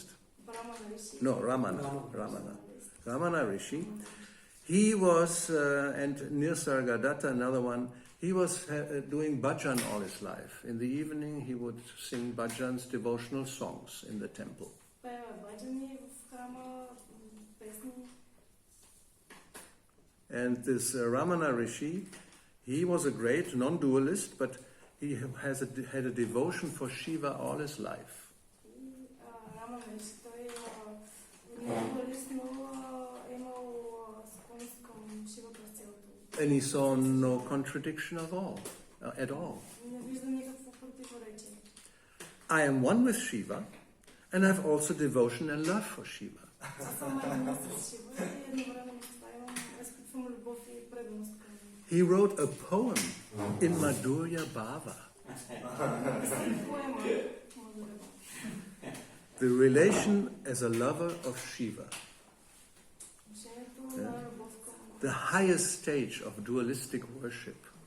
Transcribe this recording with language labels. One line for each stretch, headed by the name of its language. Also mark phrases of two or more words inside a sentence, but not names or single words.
Bulgarian: Брамана Риши.
English: No, Ramana Rishi. He was, and Nisargadatta, another one, he was doing bhajan all his life. In the evening, he would sing bhajans, devotional songs in the temple.
Bulgarian: Пева баджани в храма, песни.
English: And this Ramana Rishi, he was a great non-dualist, but he had a devotion for Shiva all his life.
Bulgarian: И Рамана Риши, той не е дуалист, но е имал склонност към Шива през цялото.
English: And he saw no contradiction at all.
Bulgarian: Не вижда никакво противоречие.
English: I am one with Shiva, and I have also devotion and love for Shiva.
Bulgarian: Аз съм една с Шива и едновременно с това имам изпитвам любов и преданост към него.
English: He wrote a poem in Madhurya Bhava. The relation as a lover of Shiva. The highest stage of dualistic worship.